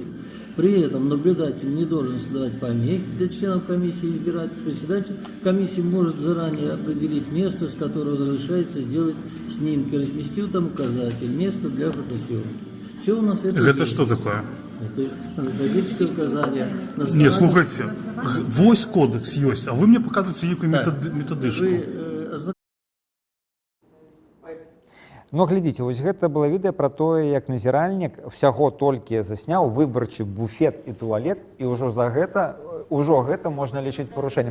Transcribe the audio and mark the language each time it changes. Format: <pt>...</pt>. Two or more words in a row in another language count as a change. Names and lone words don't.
<ru>При этом наблюдатель не должен создавать помехи для членов комиссии избирать. Председатель комиссии может заранее определить место, с которого разрешается сделать снимки, разместив там указатель «Место для фотосъемки». Все у нас Это что такое? Это методическое указание. Не, слухайте, вось кодекс есть, а вы мне показываете некую методичку.</ru> <be>Ну, глядзіце, вось гэта было відэа пра тое, як назіральнік всяго толькі засняў выбарчы буфет і туалет, і ўжо гэта можна лічыць парушэннем.</be>